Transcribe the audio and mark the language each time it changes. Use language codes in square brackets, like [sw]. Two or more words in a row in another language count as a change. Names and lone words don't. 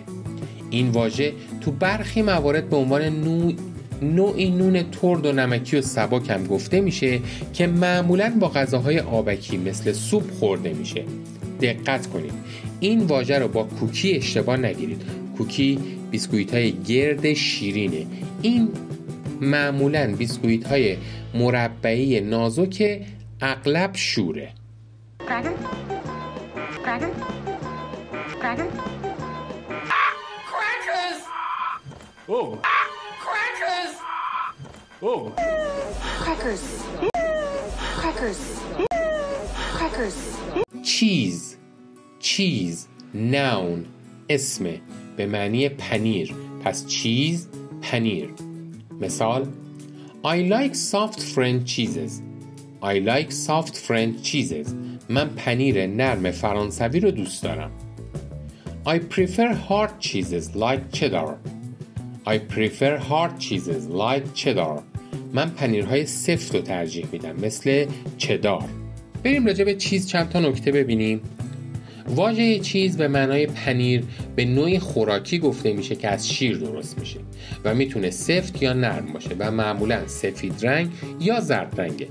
[fa] این واژه تو برخی موارد به عنوان نوعی نون ترد و نمکی و سبک هم گفته میشه که معمولاً با غذاهای آبکی مثل سوپ خورده میشه. دقت کنید این واژه رو با کوکی اشتباه نگیرید. کوکی بیسکویت های گرد شیرینه. این معمولاً بیسکویت های مربعی نازک اغلب شوره. [en] Cracker? Cracker? Cracker? Crackers! Oh. Crackers! Oh. Crackers. Crackers. Crackers. cheese. cheese. noun. [fa] اسم به معنی پنیر. پس چیز پنیر. [en] مثال I like soft French cheeses. I like soft French cheeses. [fa] من پنیر نرم فرانسوی رو دوست دارم. [en] I prefer hard cheeses like cheddar. I prefer hard cheeses like cheddar. [fa] من پنیرهای سفت رو ترجیح میدم مثل چدار. بریم راجع به چیز چند تا نکته ببینیم. واژه چیز به معنای پنیر به نوعی خوراکی گفته میشه که از شیر درست میشه و میتونه سفت یا نرم باشه و معمولا سفید رنگ یا زرد رنگه.